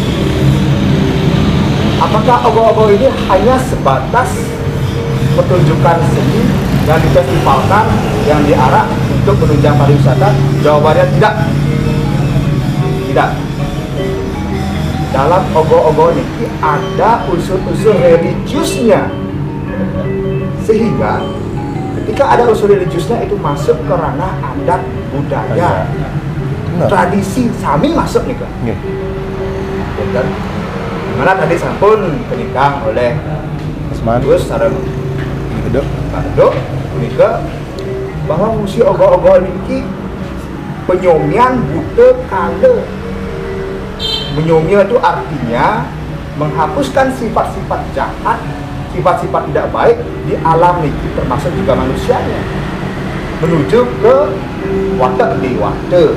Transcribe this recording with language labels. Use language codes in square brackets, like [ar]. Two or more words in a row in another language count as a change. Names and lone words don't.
[id] Apakah ogoh-ogoh ini hanya sebatas pertunjukan seni yang difestivalkan, yang diarak untuk menunjang pariwisata? Jawabannya tidak. Dalam ogoh-ogoh ini ada unsur-unsur religiusnya, sehingga ketika ada unsur religiusnya itu masuk ke ranah adat budaya, tradisi sami masuk nih kan. Dan dimana tadi [ban] sampun kenikang [id] oleh Gus sareng Pak Dok menika bahwa fungsi ogoh-ogoh ini [ban] penyomian buta kale. [id] Menyomia itu artinya menghapuskan sifat-sifat jahat, sifat-sifat tidak baik di alam ini, termasuk juga manusianya, menuju ke watak dewata.